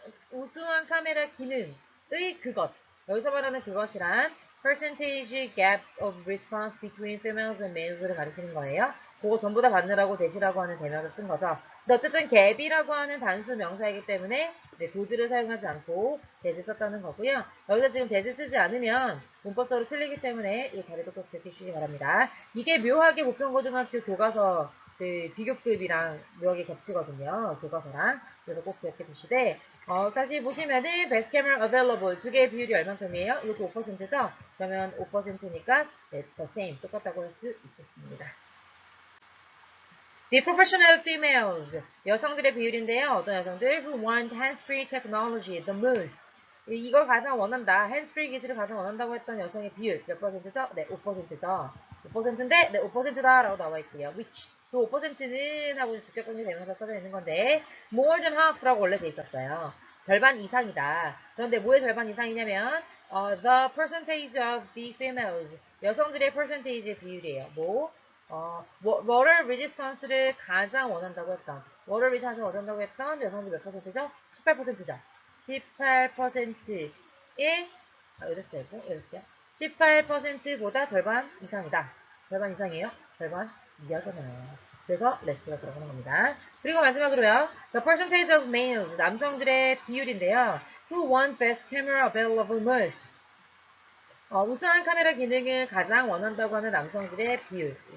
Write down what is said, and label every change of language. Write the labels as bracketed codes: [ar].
[ko] 우수한 카메라 기능의 그것. 여기서 말하는 그것이란 [en] percentage gap of response between females and males [ko] 를 가리키는 거예요. 그거 전부 다 받느라고 대시라고 하는 대명을 쓴 거죠. 근데 어쨌든 갭이라고 하는 단수 명사이기 때문에 도즈를 사용하지 않고 대즈 썼다는 거고요. 여기서 지금 대즈 쓰지 않으면 문법적으로 틀리기 때문에 이 자리도 꼭 기억해주시기 바랍니다. 이게 묘하게 보편고등학교 교과서 비교급이랑 묘하게 겹치거든요. 교과서랑. 그래서 꼭 기억해 두시되, 다시 보시면은 best camera available 두 개의 비율이 얼만큼이에요? 이것도 5%죠? 그러면 5%니까 [en] the same [ko] 똑같다고 할 수 있겠습니다. [en] The professional females [ko] 여성들의 비율인데요. 어떤 여성들 [en] who want hands-free technology the most [ko] 이걸 가장 원한다. 핸즈프리 기술을 가장 원한다고 했던 여성의 비율 몇 퍼센트죠? 네, 5%죠. 5%인데 네, 5%다라고 나와 있고요. which 그 5%는 하고 주격관계 대명사 써져 있는 건데 [en] more than half [ko] 라고 원래 돼 있었어요. 절반 이상이다. 그런데 뭐의 절반 이상이냐면 [en] the percentage of the females [ko] 여성들의 percentage의 비율이에요. water resistance를 가장 원한다고 했던 water resistance를 원한다고 했던 여성들 몇 퍼센트죠? 18%죠. 18%의 이랬어요. 이랬어요. 18%보다 절반 이상이다. 절반 이상이에요? 절반 이하잖아요. 그래서 레스가 들어가는 겁니다. 그리고 마지막으로요. [en] The percentage of males [ko] 남성들의 비율인데요. [en] Who want best camera available most? [ko] 우수한 카메라 기능을 가장 원한다고 하는 남성들의 비율.